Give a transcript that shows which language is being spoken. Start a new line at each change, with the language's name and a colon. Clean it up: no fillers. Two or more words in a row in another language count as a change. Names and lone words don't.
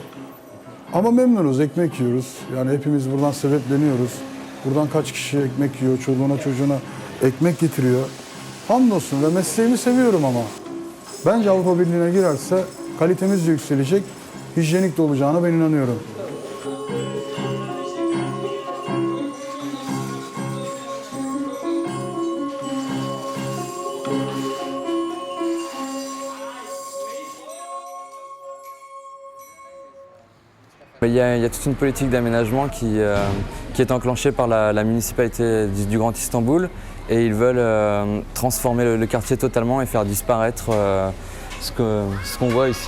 Turkish: Ama memnunuz, ekmek yiyoruz. Yani hepimiz buradan sebepleniyoruz. Buradan kaç kişi ekmek yiyor, çoluğuna çocuğuna ekmek getiriyor. Hamdolsun ve mesleğimi seviyorum ama. Bence Avrupa Birliği'ne girerse kalitemiz de yükselecek, hijyenik de olacağına ben inanıyorum.
French: Il y a toute une politique d'aménagement qui est enclenchée par la municipalité du Grand Istanbul et ils veulent transformer le quartier totalement et faire disparaître ce qu'on voit ici.